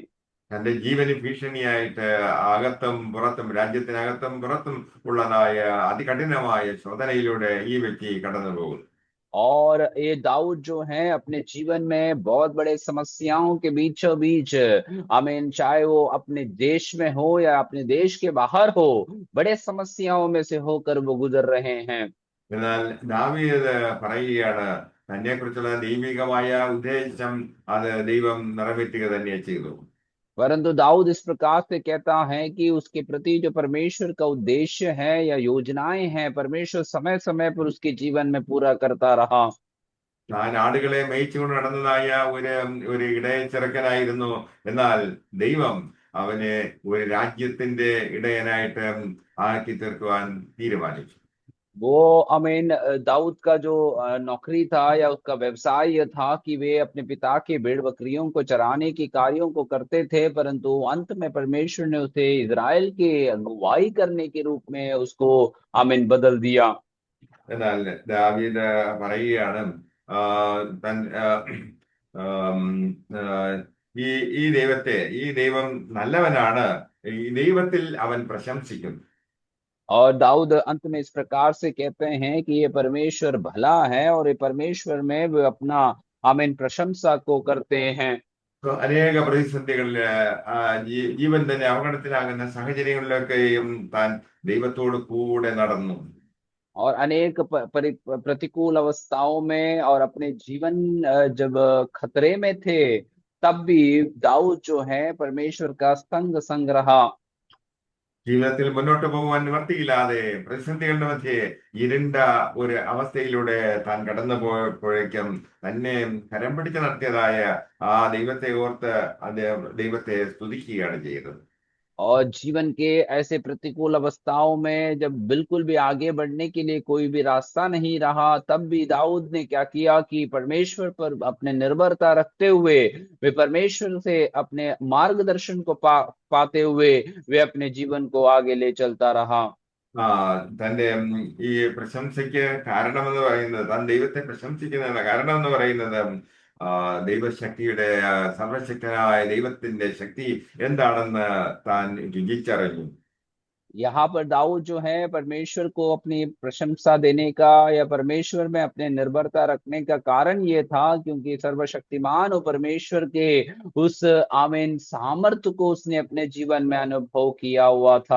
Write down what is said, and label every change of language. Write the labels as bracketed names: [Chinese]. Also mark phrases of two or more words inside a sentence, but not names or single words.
[Malayalam] തന്റെ ജീവന് ഭീഷണിയായിട്ട് അകത്തും പുറത്തും രാജ്യത്തിനകത്തും പുറത്തും ഉള്ളതായ അതികഠിനമായ ശോധനയിലൂടെ ഈ വ്യക്തി കടന്നു പോകുന്നു. [Hindi] और ये दाऊद जो है अपने जीवन में बहुत बड़े समस्याओं के बीचों बीच, आमीन, चाहे वो अपने देश में हो या अपने देश के बाहर हो, बड़े समस्याओं में से होकर वो गुजर रहे हैं। [Malayalam] എന്നാൽ ദാവീദ് പറയുകയാണ് തന്നെക്കുറിച്ചുള്ള ദൈവികമായ ഉദ്ദേശം അത് ദൈവം നിറവേറ്റുക തന്നെ ചെയ്തു. [Hindi] परंतु दाऊद इस प्रकार से कहता है कि उसके प्रति जो परमेश्वर का उद्देश्य है या योजनाएं हैं, परमेश्वर समय समय पर उसके जीवन में पूरा करता रहा। [Malayalam] താൻ ആടുകളെ മേയിച്ചുകൊണ്ട് നടന്നതായ ഒരു ഒരു ഇടയച്ചിറക്കനായിരുന്നു. എന്നാൽ ദൈവം അവനെ ഒരു രാജ്യത്തിന്റെ ഇടയനായിട്ട് ആക്കി തീർക്കുവാൻ തീരുമാനിച്ചു. [Hindi] वो, अमीन, दाऊद का जो नौकरी था या उसका व्यवसाय यह था कि वे अपने पिता के भेड़ बकरियों को चराने के कार्यों को करते थे, परंतु अंत में परमेश्वर ने उसे इजराइल के अगुवाई करने के रूप में उसको, आमीन, बदल दिया। [Malayalam] എന്നാൽ ദാവീദ് പറയുകയാണ് ആ, തൻ ആം, ആ, ഈ ഈ ഈ ദൈവം നല്ലവനാണ്, ഈ ദൈവത്തിൽ അവൻ പ്രശംസിക്കുന്നു. [Hindi] और दाऊद अंत में इस प्रकार से कहते हैं कि ये परमेश्वर भला है और ये परमेश्वर में वे अपना, आमीन, प्रशंसा को करते हैं। [Malayalam] അനേക പ്രതിസന്ധികളിൽ ജീവൻ തന്നെ അപകടത്തിലാകുന്ന സാഹചര്യങ്ങളിലൊക്കെയും താൻ ദൈവത്തോട് കൂടെ നടന്നു. [Hindi] और अनेक प्रतिकूल अवस्थाओं में और अपने जीवन जब खतरे में थे, तब भी दाऊद जो है परमेश्वर का संग संग रहा। [Malayalam] ജീവിതത്തിൽ മുന്നോട്ട് പോകുവാൻ നിവർത്തിയില്ലാതെ പ്രതിസന്ധികളുടെ മധ്യേ ഇരുണ്ട ഒരു അവസ്ഥയിലൂടെ താൻ കടന്നു പോയപ്പോഴേക്കും തന്നെ കരം പിടിച്ച് നടത്തിയതായ ആ ദൈവത്തെ ഓർത്ത് അദ്ദേഹം ദൈവത്തെ സ്തുതിക്കുകയാണ് ചെയ്തത്. [Hindi] और जीवन के ऐसे प्रतिकूल अवस्थाओं में जब बिल्कुल भी आगे बढ़ने के लिए कोई भी रास्ता नहीं रहा, तब भी दाऊद ने क्या किया कि परमेश्वर पर अपने निर्भरता रखते हुए, वे परमेश्वर से अपने मार्गदर्शन को पाते हुए वे अपने जीवन को आगे ले चलता रहा। [Malayalam] ആ തന്റെ ഈ പ്രശംസയ്ക്ക് കാരണമെന്ന് പറയുന്നത്, താൻ ദൈവത്തെ പ്രശംസിക്കുന്ന കാരണം എന്ന് പറയുന്നത് ദൈവശക്തിയുടെ സർവശക്തനായ ദൈവത്തിന്റെ ശക്തി എന്താണെന്ന് താൻ രുചിച്ചറിഞ്ഞു. [Hindi] यहाँ पर दाऊद जो है परमेश्वर को अपनी प्रशंसा देने का या परमेश्वर में अपने निर्भरता रखने का कारण ये था क्योंकि सर्वशक्तिमान और परमेश्वर के उस, आमीन, सामर्थ्य को उसने अपने जीवन में अनुभव किया हुआ था।